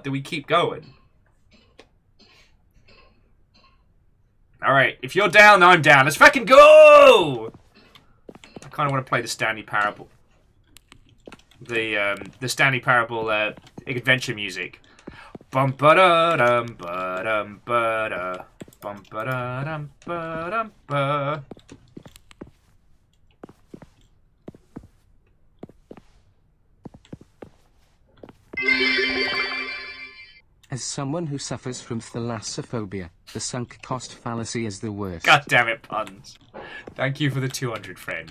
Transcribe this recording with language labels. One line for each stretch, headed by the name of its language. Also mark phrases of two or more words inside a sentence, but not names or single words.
English: Do we keep going? Alright, if you're down, I'm down. Let's fucking go! I kind of want to play the Stanley Parable. The Stanley Parable adventure music. Bum ba da dum ba dum ba da bum ba da dum ba dum ba. As someone who suffers from thalassophobia, the sunk cost fallacy is the worst. God damn it, puns. Thank you for the 200, friend.